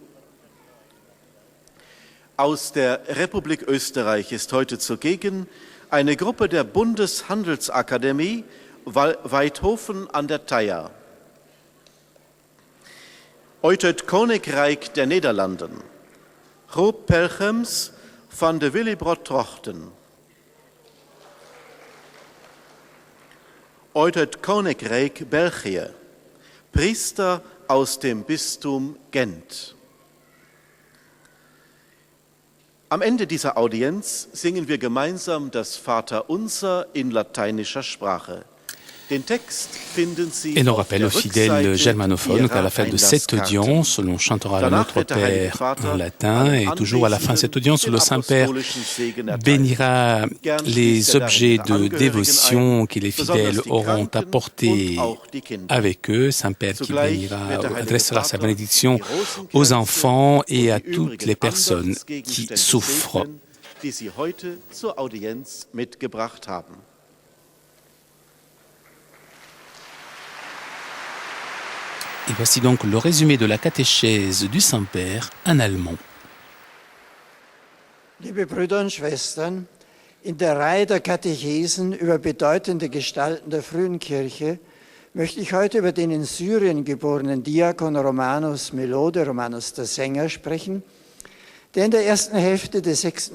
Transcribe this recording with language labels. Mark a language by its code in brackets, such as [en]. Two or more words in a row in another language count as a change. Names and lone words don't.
[de] Aus der Republik Österreich ist heute zugegen eine Gruppe der Bundeshandelsakademie Weidhofen an der Thaya. [nl] Uit het Koninkrijk der Nederlanden, Rob Pelchems van de Willibrord Trochten. Uit het Koninkrijk België, [de] Priester aus dem Bistum Gent. Am Ende dieser Audienz singen wir gemeinsam das Vaterunser in lateinischer Sprache. [fr] Et l'on rappelle aux fidèles germanophones qu'à la fin de cette audience, l'on chantera le Notre Père en latin et toujours à la fin de cette audience, le Saint-Père bénira les objets de dévotion que les fidèles auront apportés avec eux. Saint-Père qui adressera sa bénédiction aux enfants et à toutes les personnes qui souffrent. Et voici donc le résumé de la catéchèse du Saint-Père en allemand. [de] Liebe Brüder und Schwestern, in der Reihe der Katechesen über bedeutende Gestalten der frühen Kirche möchte ich heute über den in Syrien geborenen Diakon Romanus Melode, Romanus der Sänger, sprechen, der in der ersten Hälfte des 6.